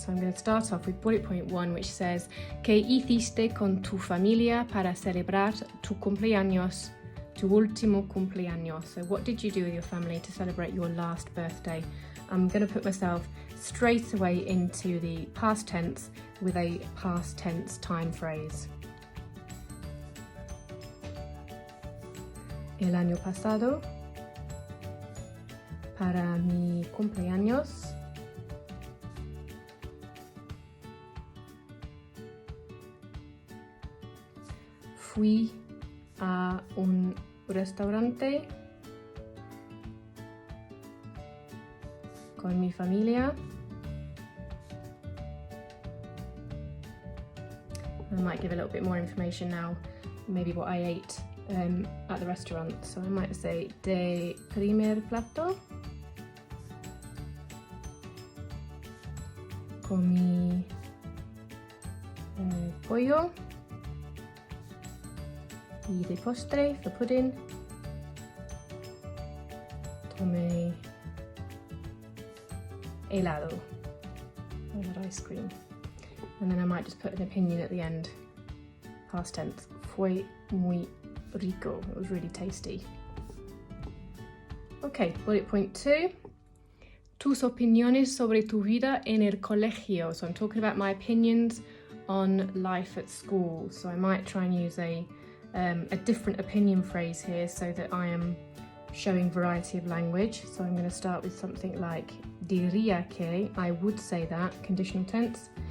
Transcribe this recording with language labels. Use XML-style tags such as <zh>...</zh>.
<en>So I'm going to start off with bullet point 1, which says,</en> <es>¿Qué hiciste con tu familia para celebrar tu cumpleaños, tu último cumpleaños?</es> <en>So what did you do with your family to celebrate your last birthday? I'm going to put myself straight away into the past tense with a past tense time phrase.</en> <es>El año pasado, para mi cumpleaños, fui a un restaurante con mi familia.</es> <en>I might give a little bit more information now, maybe what I ate at the restaurant. So I might say</en> <es>de primer plato. Comí pollo, y de postre,</es> <en>for pudding,</en> <es>tomé helado,</es> <en>I had ice cream. And then I might just put an opinion at the end, past tense,</en> <es>fue muy rico,</es> <en>it was really tasty. Okay, bullet point 2.</en> <es>Tus opiniones sobre tu vida en el colegio.</es> <en>So I'm talking about my opinions on life at school. So I might try and use a different opinion phrase here so that I am showing variety of language. So I'm going to start with something like</en> <es>diría que,</es> <en>I would say that, conditional tense.</en>